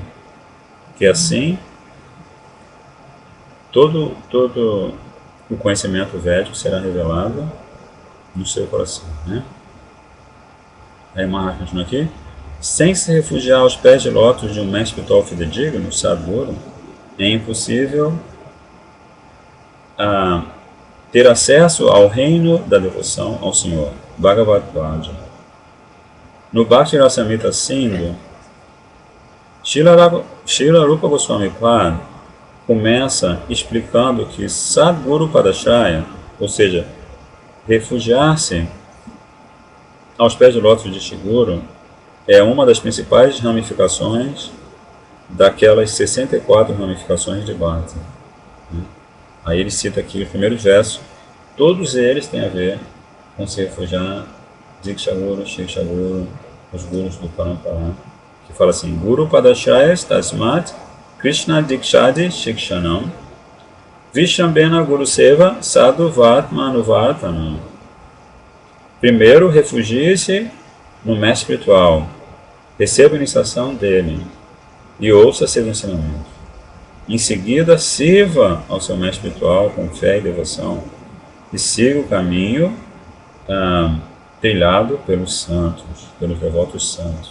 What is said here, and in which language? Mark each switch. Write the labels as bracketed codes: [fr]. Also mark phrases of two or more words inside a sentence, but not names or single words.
[pt] Que assim, todo o conhecimento védico será revelado no seu coração, né? Aí Maharaj continua aqui: sem se refugiar aos pés de lótus de um mestre espiritual fidedigno, Sadguru, é impossível ter acesso ao reino da devoção ao Senhor, Bhagavad Gita. No Bhakti Rasamrita Sindhu, Srila Rupa Goswami Pad começa explicando que [sa] Sadguru Padashaya, [pt] ou seja, refugiar-se aos pés de lótus de Shri Guru, é uma das principais ramificações daquelas 64 ramificações de Bhakti. Aí ele cita aqui os primeiros versos, todos eles têm a ver com se refugiar [sa] Diksha Guru, Shiksha Guru, [pt] os gurus do Parampara, que fala assim: [sa] Guru Padashaya Tasmat Krishna Dikshadi Shikshanam Vishambena Guru Seva Sadhu Vatmanuvartanam. [pt] Primeiro, refugie-se no mestre espiritual, receba a iniciação dele e ouça seus ensinamentos. Em seguida, sirva ao seu mestre espiritual com fé e devoção e siga o caminho trilhado pelos santos, pelos devotos santos.